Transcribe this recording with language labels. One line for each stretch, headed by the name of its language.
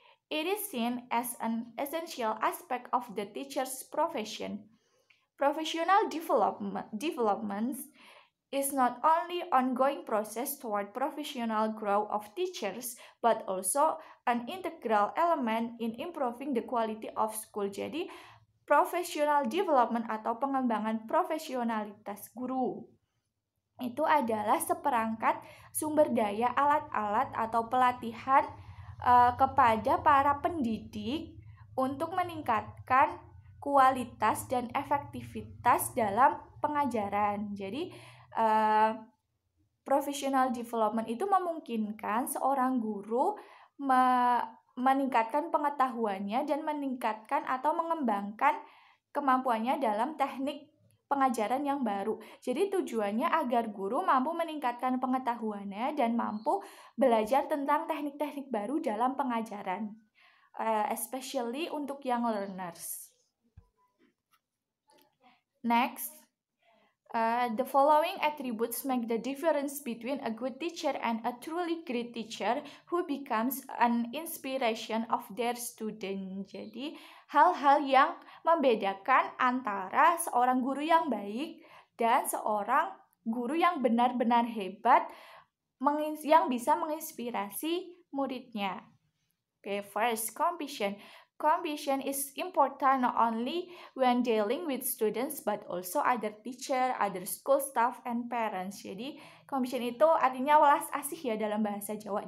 English: It is seen as an essential aspect of the teacher's profession. Professional development is not only ongoing process toward professional growth of teachers, but also an integral element in improving the quality of school.
Indonesian: Jadi, professional development atau pengembangan profesionalitas guru itu adalah seperangkat sumber daya alat-alat atau pelatihan kepada para pendidik untuk meningkatkan kualitas dan efektivitas dalam pengajaran. Jadi professional development itu memungkinkan seorang guru meningkatkan pengetahuannya dan meningkatkan atau mengembangkan kemampuannya dalam teknik pengajaran yang baru. Jadi tujuannya agar guru mampu meningkatkan pengetahuannya dan mampu belajar tentang teknik-teknik baru dalam pengajaran, especially untuk young learners. Next,
English: The following attributes make the difference between a good teacher and a truly great teacher who becomes an inspiration of their student.
Indonesian: Jadi, hal-hal yang membedakan antara seorang guru yang baik dan seorang guru yang benar-benar hebat yang bisa menginspirasi muridnya.
English: Okay, first, compassion. Compassion is important not only when dealing with students but also other teacher, other school staff, and parents.
Indonesian: Jadi, compassion itu artinya welas asih ya dalam bahasa Jawa.